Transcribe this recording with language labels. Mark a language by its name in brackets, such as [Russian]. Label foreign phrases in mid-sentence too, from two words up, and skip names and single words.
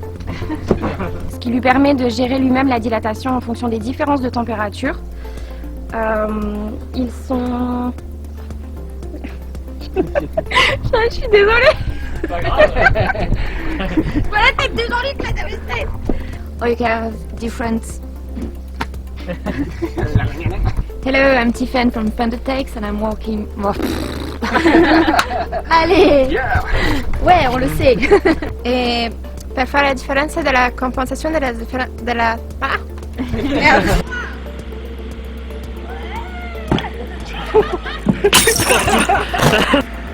[French] Ce qui lui permet de gérer lui-même la dilatation en fonction des différences de température. Ils sont... Je suis désolée. Voilà la tête de Jean-Luc là, dans la tête. [English] Or you can have different... Hello, I'm Tiffen from FenderTex and I'm working... [French] Allez. Ouais, on le sait. [Italian] E per fare la differenza della compensazione della... [French] Ah! Merde.